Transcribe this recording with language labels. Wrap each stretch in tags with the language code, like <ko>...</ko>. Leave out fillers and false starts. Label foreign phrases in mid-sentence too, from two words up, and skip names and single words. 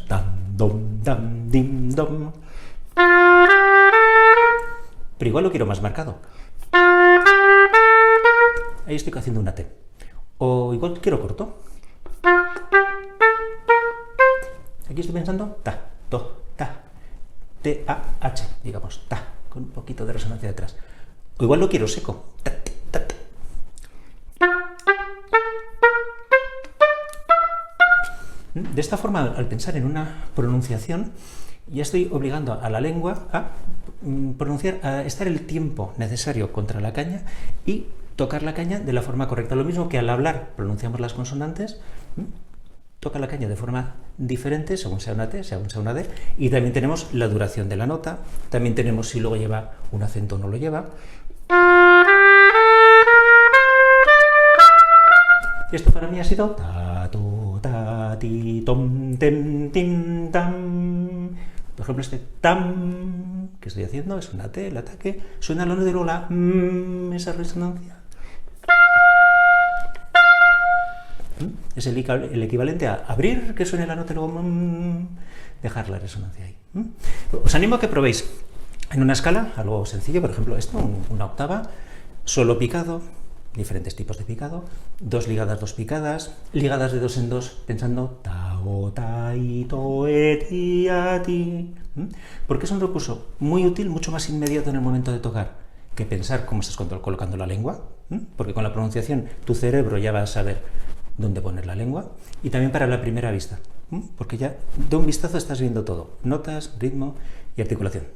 <es>Dam, dom, dam, dim, dom. Pero igual lo quiero más marcado. Ahí estoy haciendo una T. O igual quiero corto. Aquí estoy pensando ta, to, ta. T, A, H, digamos, ta, con un poquito de resonancia detrás. O igual lo quiero seco. Ta, ta, ta. De esta forma, al pensar en una pronunciación, ya estoy obligando a la lengua a pronunciar, a estar el tiempo necesario contra la caña y tocar la caña de la forma correcta. Lo mismo que al hablar pronunciamos las consonantes, toca la caña de forma diferente, según sea una T, según sea una D, y también tenemos la duración de la nota, también tenemos si luego lleva un acento o no lo lleva. Y esto para mí ha sido ta, to, ta, ti, tom, tem, tim, tam. Por ejemplo, este tam que estoy haciendo es una T, el ataque, suena lo de la esa resonancia. Es el equivalente a abrir, que suene la nota y luego dejar la resonancia ahí. Os animo a que probéis en una escala algo sencillo, por ejemplo esto, una octava, solo picado, diferentes tipos de picado, dos ligadas, dos picadas, ligadas de dos en dos, pensando ta, o, ta, i, to, e, ti, a, ti. Porque es un recurso muy útil, mucho más inmediato en el momento de tocar que pensar cómo estás colocando la lengua, porque con la pronunciación tu cerebro ya va a saber dónde poner la lengua, y también para la primera vista, porque ya de un vistazo estás viendo todo, notas, ritmo y articulación.</es>